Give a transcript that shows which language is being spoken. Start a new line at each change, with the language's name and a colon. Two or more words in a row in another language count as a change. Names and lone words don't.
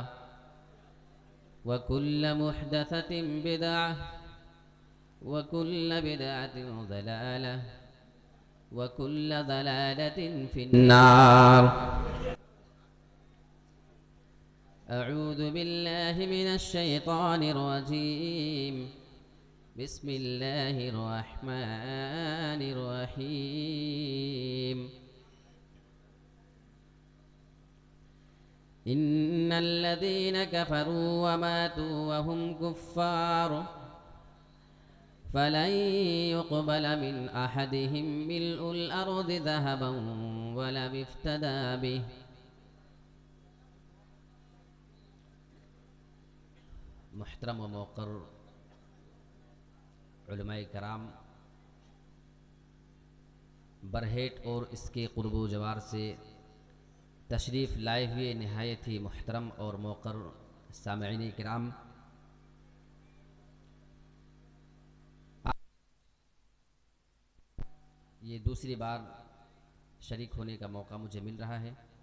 Arabic: وكل محدثة بدعة وكل بدعة ضلالة وكل ضلالة في النار. أعوذ بالله من الشيطان الرجيم. بسم الله الرحمن الرحيم. إن الذين كفروا وماتوا وهم كفار فلن يقبل من أحدهم ملء الأرض ذهبا ولو افتدى به.
Urdu: محترم و موقر علمائے کرام، बरहेट اور اس کے قرب جوار سے تشریف لائے ہوئے نہایت ہی محترم اور موقر سامعین کرام، یہ دوسری بار شریک ہونے کا موقع مجھے مل رہا ہے।